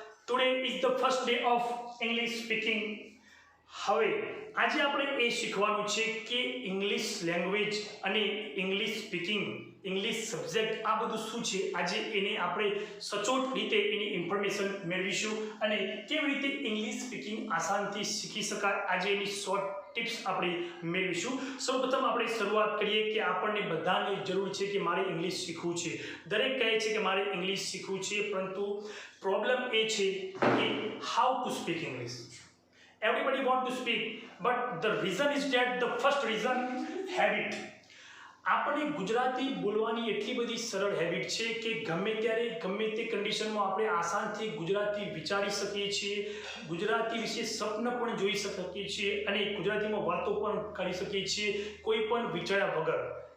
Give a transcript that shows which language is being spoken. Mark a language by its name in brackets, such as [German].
[English] Today is the first day of English speaking. [Gujarati] હવે આજે આપણે એ શીખવાનું છે કે ઇંગ્લિશ લેંગ્વેજ અને ઇંગ્લિશ સ્પીકિંગ ઇંગ્લિશ સબ્જેક્ટ આ બધું શું છે. આજે એને આપણે સચોટ રીતે એની ઇન્ફોર્મેશન મેળવીશું અને કેવી રીતે ઇંગ્લિશ સ્પીકિંગ આસાનથી શીખી શકાય આજે એની શોર્ટ ટિપ્સ આપણે મેળવીશું. સૌપ્રથમ આપણે શરૂઆત કરીએ કે આપણને બધાને જરૂર છે કે મારે ઇંગ્લિશ શીખવું છે. દરેક કહે છે કે મારે ઇંગ્લિશ શીખવું છે, પરંતુ પ્રોબ્લેમ એ છે કે [English] How to speak English. Everybody want to speak, but the reason is that the first reason habit. [Gujarati] આપણે ગુજરાતી બોલવાની એટલી બધી સરળ હેબિટ છે કે ગમે ત્યારે ગમે તે કન્ડિશનમાં આપણે આસાનથી ગુજરાતી વિચારી શકીએ છીએ, ગુજરાતી વિશે સ્વપ્ન પણ જોઈ શકીએ છીએ અને ગુજરાતીમાં વાતો પણ કરી શકીએ છીએ કોઈ પણ વિચાર્યા વગર.